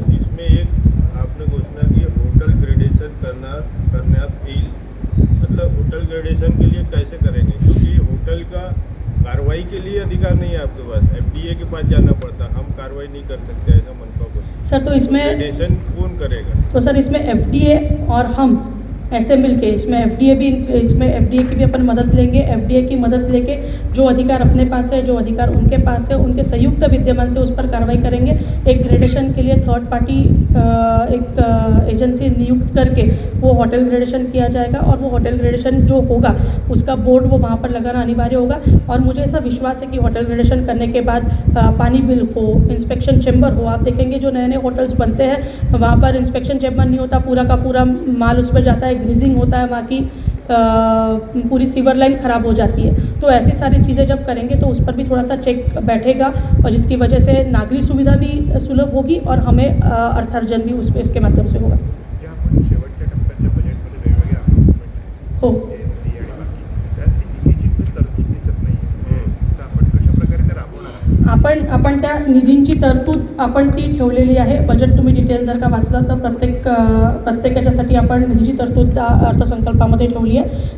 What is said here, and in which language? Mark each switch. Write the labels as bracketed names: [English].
[Hindi] इसमें एक आपने घोषणा की होटल ग्रेडेशन [Marathi] करण्यात येईल. [Hindi] मतलब होटल ग्रेडेशन के लिए कैसे करेंगे, क्योंकि होटल का कार्रवाई के लिए अधिकार नहीं है आपके पास. FDA के पास जाना पड़ता, हम कार्रवाई नहीं कर सकते ऐसा मनपा को. सर, तो इसमें ग्रेडेशन कौन करेगा? तो सर इसमें FDA और हम ऐसे मिलके इसमें FDA की भी अपन मदद लेंगे. FDA की मदद लेके जो अधिकार अपने पास है, जो अधिकार उनके पास है, उनके संयुक्त विद्यमान से उस पर कार्रवाई करेंगे. एक ग्रेडेशन के लिए थर्ड पार्टी एक एजेंसी नियुक्त करके वो होटल ग्रेडेशन किया जाएगा और वो होटल ग्रेडेशन जो होगा उसका बोर्ड वो वहाँ पर लगाना अनिवार्य होगा. और मुझे ऐसा विश्वास है कि होटल ग्रेडेशन करने के बाद पानी बिल हो, इंस्पेक्शन चेम्बर हो. आप देखेंगे जो नए नए होटल्स बनते हैं वहाँ पर इंस्पेक्शन चेम्बर नहीं होता, पूरा का पूरा माल उस पर जाता है, ग्रीजिंग होता है, वहाँ की पूरी सीवर लाइन ख़राब हो जाती है. तो ऐसी सारी चीज़ें जब करेंगे तो उस पर भी थोड़ा सा चेक बैठेगा और जिसकी वजह से नागरिक सुविधा भी सुलभ होगी और हमें अर्थार्जन भी उस इसके माध्यम से होगा. [Marathi] जे आपण शेवटच्या टप्प्यातल्या बजेटमध्ये वेगवेगळे announcement हो, AMC आणि बाकी त्यात निधीची तरतूद दिसत नाही. तर आपण कशा प्रकारे ते राबवणार आहात? आपण त्या निधींची तरतूद आपण ती ठेवलेली आहे. बजेट तुम्ही डिटेल जर का वाचलं तर प्रत्येक याच्यासाठी आपण निधीची तरतूद त्या अर्थसंकल्पामध्ये ठेवली आहे.